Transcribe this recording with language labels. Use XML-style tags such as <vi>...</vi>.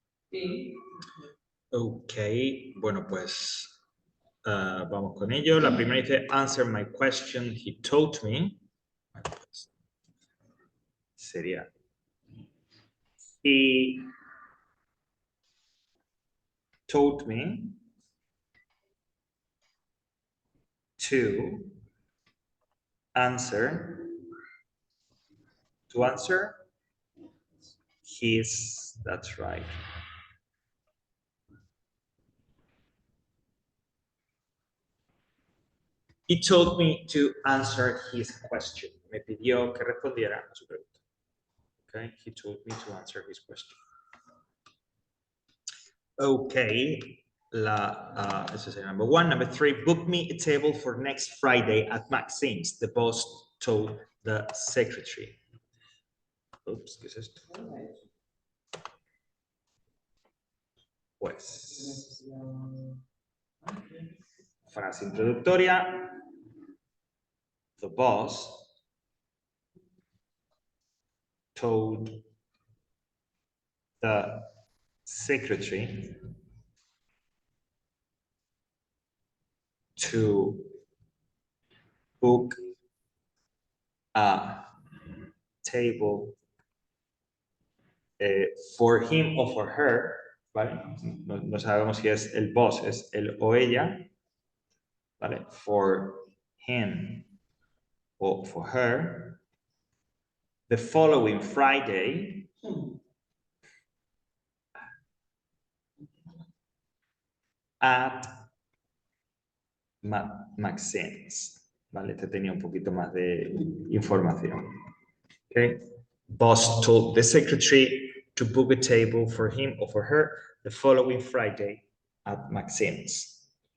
<es>Sí. Ok, bueno, pues vamos con ello. La primera dice,</es> <en>answer my question, he told me.</en> <es>Bueno, pues, sería,</es> <en>he told me to answer, his, that's right. He told me to answer his question.</en> <es>Me pidió que respondiera a su pregunta.</es> <en>Okay, he told me to answer his question. Okay, this is number one. Number three, book me a table for next Friday at Maxine's. The boss told the secretary.</en> <es>Oops, ¿qué es esto? Pues, frase introductoria.</es> <en>The boss told the secretary to book a table for him or for her,</en> <es>¿vale? No sabemos si es el boss, es él o ella, ¿vale?</es> <en>For him or for her, the following Friday, at Maxine's,</en> <es>¿vale? Este tenía un poquito más de información.</es> <en>Okay. Boss told the secretary to book a table for him or for her the following Friday at Maxine's.</en>